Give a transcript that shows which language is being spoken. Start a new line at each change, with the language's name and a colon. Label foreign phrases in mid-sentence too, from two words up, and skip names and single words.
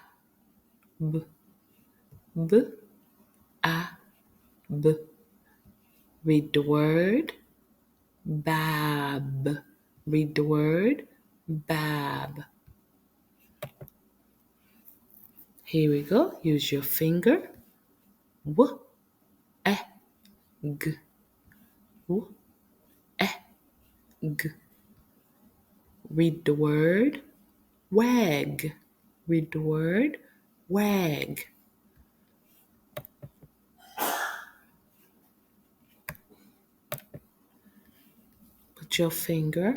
English: B. B. A. B. Read the word bab. Read the word bab. Here we go. Use your finger. W. E. G. W. E. G. Read the word wag. Read the word wag. Put your finger.